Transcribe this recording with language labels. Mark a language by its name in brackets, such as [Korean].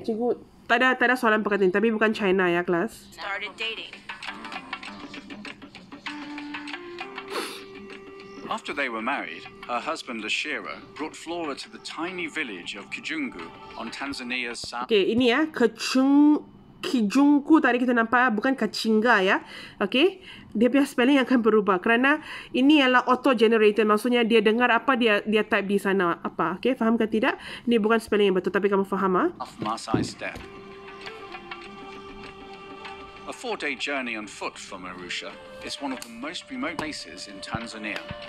[Malay] Cikgu, tak ada soalan perkataan. Tapi bukan China ya, kelas. [English] started dating. After they were married, her husband Lashiro brought Flora to the tiny village of Kijungu on Tanzania's south. [Malay] Okay, ini ya, Kijungu tadi kita nampak, bukan Kachinga ya. Okay, dia punya spelling akan berubah kerana ini ialah auto-generated. Maksudnya dia dengar apa, dia type di sana apa. Okay, faham ke tidak? Ini bukan spelling yang betul, tapi kamu faham, [English] Off Masai Steppe. A 4-day journey on foot from Arusha is one of the most remote places in Tanzania.